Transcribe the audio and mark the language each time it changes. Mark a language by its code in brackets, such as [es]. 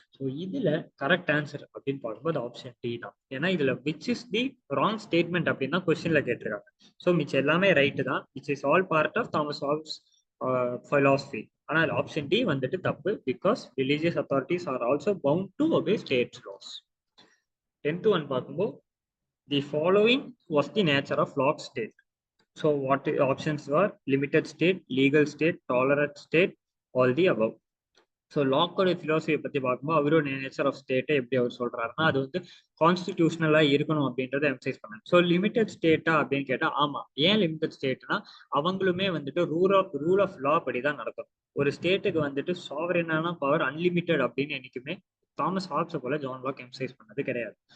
[ta] So இதுல correct answer அப்படின்னு பார்க்கும்போது ஆப்ஷன் டி தான். ஏன்னா இதுல which is the wrong statement அப்படின்னு தான் கொஸ்டின்ல கேட்டிருக்காங்க. ஸோ மிச்சம் எல்லாமே ரைட்டு தான், [en] Which is all part of Thomas Hobbes philosophy. [ta] ஆனால் ஆப்ஷன் டி வந்துட்டு தப்பு. [en] Because religious authorities are also bound to obey states laws. 10th one பார்க்கும்போது the following was the nature of Locke's state. So what options were limited state, legal state, tolerant state, all the above. [ta] So லாக்கோட ஃபிலாசபியை பற்றி பார்க்கும்போது அவரோட nature of ஸ்டேட்டை எப்படி அவர் சொல்றாருன்னா அது வந்து கான்ஸ்டிடியூஷனலாக இருக்கணும் அப்படின்றத எம்சைஸ் பண்ணாங்க. ஸோ லிமிடெட் ஸ்டேட்டா அப்படின்னு கேட்டால் ஆமாம். ஏன் லிமிடெட் ஸ்டேட்னா அவங்களுமே வந்துட்டு ரூல் ஆஃப் லா படி தான் நடக்கும். ஒரு ஸ்டேட்டுக்கு வந்துட்டு சாவரினான பவர் அன்லிமிட்டெட் அப்படின்னு என்னைக்குமே தாமஸ் ஹாப்ஸை போல ஜான் லாக் எம்சைஸ் பண்ணது கிடையாது.